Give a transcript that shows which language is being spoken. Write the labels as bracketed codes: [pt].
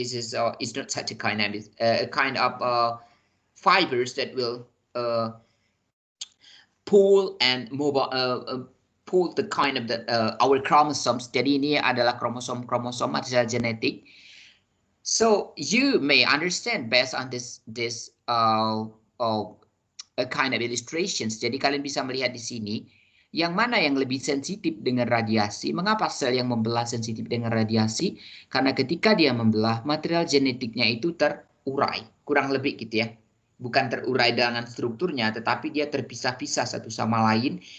[en] This is it's not cytokine, it's a kind of fibers that will pull and mobile pull the kind of the our chromosomes. [id] Jadi ini adalah kromosom material genetik. [en] So you may understand based on this a kind of illustrations. [id] Jadi kalian bisa melihat di sini yang mana yang lebih sensitif dengan radiasi. Mengapa sel yang membelah sensitif dengan radiasi? Karena ketika dia membelah, material genetiknya itu terurai, kurang lebih gitu ya. Bukan terurai dengan strukturnya, tetapi dia terpisah-pisah satu sama lain.